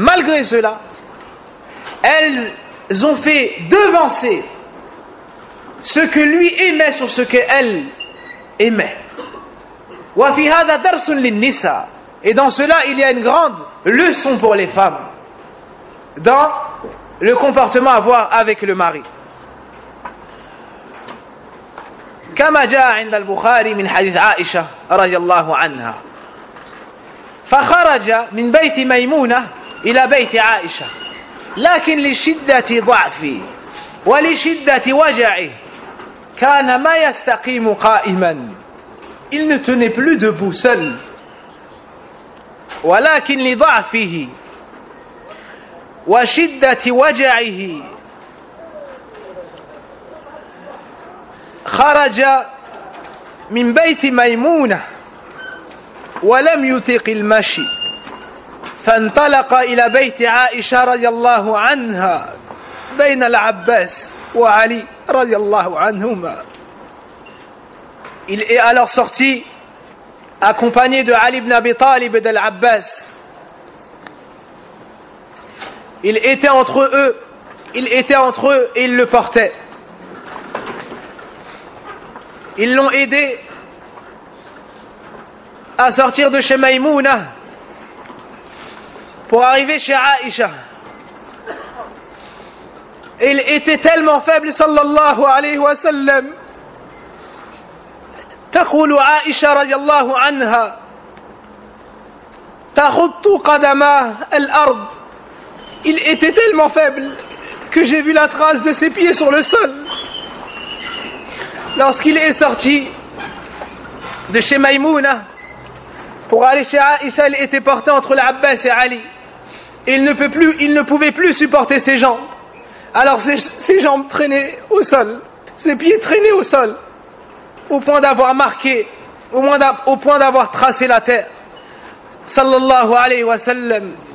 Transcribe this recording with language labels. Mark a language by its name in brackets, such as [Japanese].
[French] Malgré cela, elles ont fait devancer ce que lui aimait sur ce qu'elle aimait. [Arabic] Wa fi hadha darsun lin-nisa. [French] Et dans cela, il y a une grande leçon pour les femmes dans le comportement à avoir avec le mari. [Arabic] كما جاء عند البخاري من حديث عائشة رضي الله عنها فخرج من بيت ميمونة إلى بيت عائشة لكن لشدة ضعفه ولشدة وجعه كان ما يستقيم قائما. [French] Il ne tenait plus debout seul. [Arabic] ولكن لضعفه وشدة وجعه خرج من بيت ميمونة ولم يطيق المشي فانطلق إلى بيت عائشة رضي الله عنها بين العباس وعلي رضي الله عنهما. [French] Il est alors sorti accompagné de Ali ibn Abi Talib et d'Al-Abbas. Il était entre eux, il était entre eux et il le portait. Ils l'ont aidé à sortir de chez Maïmouna pour arriver chez Aïcha. Et il était tellement faible, sallallahu alayhi wa sallam. [Arabic] تقول عائشة رضي الله عنها تخط قدماه الأرض. [French] Il était tellement faible que j'ai vu la trace de ses pieds sur le sol. Lorsqu'il est sorti de chez Maïmouna pour aller chez Aïcha, il était porté entre l'Abbas et Ali. Il ne pouvait plus supporter ses jambes. Alors ses jambes traînaient au sol, ses pieds traînaient au sol, au point d'avoir marqué, au point d'avoir tracé la terre, sallallahu alayhi wa sallam.